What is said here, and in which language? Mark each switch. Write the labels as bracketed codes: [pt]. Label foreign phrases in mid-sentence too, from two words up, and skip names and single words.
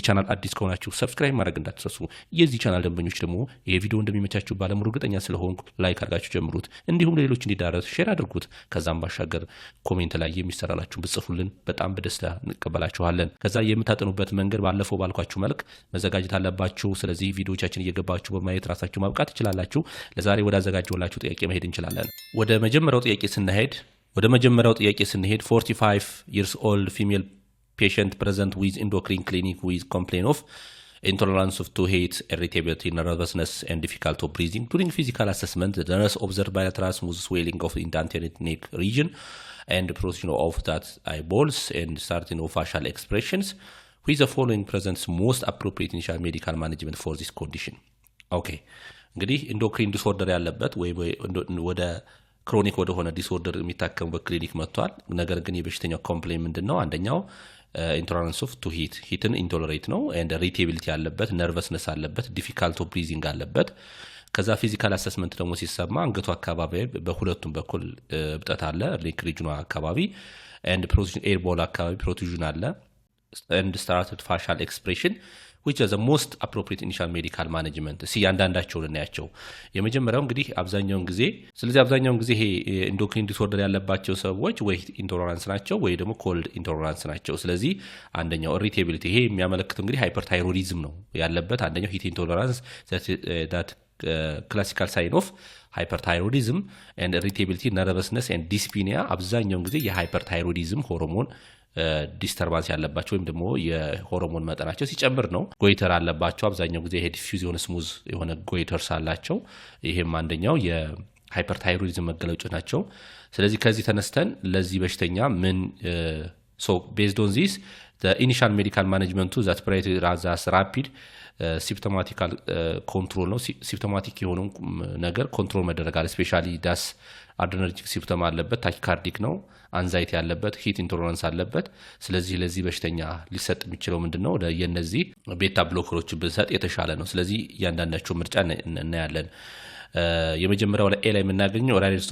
[am] ቻናል አዲስ ከሆናችሁ ሰብስክራይብ ማድረግ እንዳትረሱ። የዚህ ቻናል ደንበኞች ደግሞ ይሄ ቪዲዮ እንደሚመቻችሁ ባለሙሉ እርግጠኛ ስለሆንኩ ላይክ አድርጋችሁ ጀምሩት። እንዲሁም ለሌሎች እንዲዳረስ ሼር አድርጉት። ከዛም ባሻገር ኮሜንት ላይ የሚሰራላችሁ ብጽፉልን በጣም በደስታ እንቀበላችኋለን። ከዛ የምታጠኑበት መንገድ ባለፈው ባልኳችሁ መልክ መዘጋጀት አለባችሁ። ስለዚህ ቪዲዮዎቻችን እየገባችሁ በማየት ራሳችሁ ማብቃት ትችላላችሁ። ለዛሬ ወደ አዘጋጀሁላችሁ ጥያቄ መሄድ እንችላለን። ወደ መጀመሪያው ጥያቄ ስንሄድ [en] 45 years old female patient present with endocrine clinic with complaint of intolerance to heat, irritability, nervousness and difficulty of breathing. During physical assessment, the nurse observed bilateral smooth swelling of the anterior neck region and protrusion of that eyeballs and certain facial expressions. Which the following presents most appropriate initial medical management for this condition? Okay. [am] እንግዲህ [en] endocrine disorder [am] ያለበት ወይ ወደ ክሮኒክ ወደ ሆነ ዲስኦርደር የሚታከሙበት ክሊኒክ መጥቷል። ነገር ግን የበሽተኛው ኮምፕሌን ምንድነው? አንደኛው [en] intolerance of to heat intolerate [am] ነው [en] and irritability [am] አለበት፣ ነርቨስነስ አለበት፣ [en] difficulty of breathing [am] አለበት። ከዛ [en] physical assessment [am] ደግሞ ሲሰማ አንገቱ አካባቢ በሁለቱም በኩል እብጠት አለ፣ [en] neck region [am] አካባቢ [en] and protrusion eyeball [am] አካባቢ ፕሮቱዥን አለ [en] and started facial expression which is the most appropriate initial medical management. [am] አንዳንዳቸውን እናያቸው። የመጀመሪያው እንግዲህ አብዛኛውን ጊዜ ይሄ [en] endocrine disorder [am] ያለባቸው ሰዎች ወይ ኢንቶለራንስ ናቸው ወይ ደግሞ [en] cold intolerance [am] ናቸው። ስለዚህ አንደኛው ኢሪቴቢሊቲ ይሄ የሚያመለክተው እንግዲህ ሃይፐርታይሮይዲዝም ነው ያለበት። አንደኛው [en] heat intolerance that classical sign of hyperthyroidism and irritability, nervousness and dyspnea [am] አብዛኛውን ጊዜ የሃይፐርታይሮይዲዝም [en] hormone disturbance [am] ያለባቸው ወይም ደግሞ የሆርሞን መጠናቸው ሲጨምር ነው። ጎይተር አለባቸው አብዛኛው ጊዜ [en] head diffusion smooth [am] የሆነ ጎይተርስ አላቸው። ይሄም አንደኛው የሃይፐርታይሮይዲዝም መገለጫዎች ናቸው። ስለዚህ ከዚህ ተነስተን ለዚህ በሽተኛ ምን [en] based on this the initial medical management to that as rapid symptomatical control [am] ነው። ሲምፕቶማቲክ የሆነው ነገር ኮንትሮል መደረጋል። [en] specially das adrenalic symptom [am] አለበት፣ ታኪካርዲክ ነው፣ አንዛይቲ ያለበት፣ [en] heat intolerance [am] አለበት። ስለዚህ ለዚህ በሽተኛ ሊሰጥ የሚችለው ምንድነው? የነዚህ [en] beta blockers [am] ብንሰጥ የተሻለ ነው። ስለዚህ እያንዳንዳቸው ምርጫ እናያለን። የመጀመሪያው ላይ ላይ የምናገኘው ራዲዮ